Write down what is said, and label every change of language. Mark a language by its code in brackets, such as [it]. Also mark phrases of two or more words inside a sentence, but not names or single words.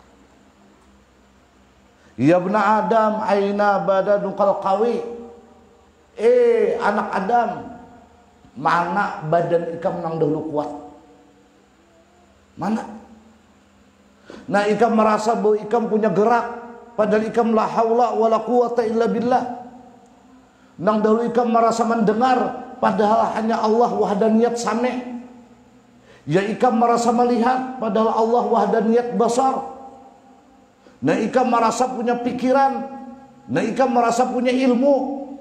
[ar] Ya bna Adam aina badanukal qawi. [bjn] Anak Adam, mana badan ikam nang dahulu kuat? Mana? Nah, ikam merasa bahwa ikam punya gerak, padahal ikam [ar] la haula wala quwata illa billah. [bjn] Nang dahulu ikam merasa mendengar, padahal hanya Allah [ar] wahdaniyat sami'. [bjn] Ya ikam merasa melihat, padahal Allah [ar] wahdaniyat basar. [bjn] Nah, ikam merasa punya pikiran, nah ikam merasa punya ilmu.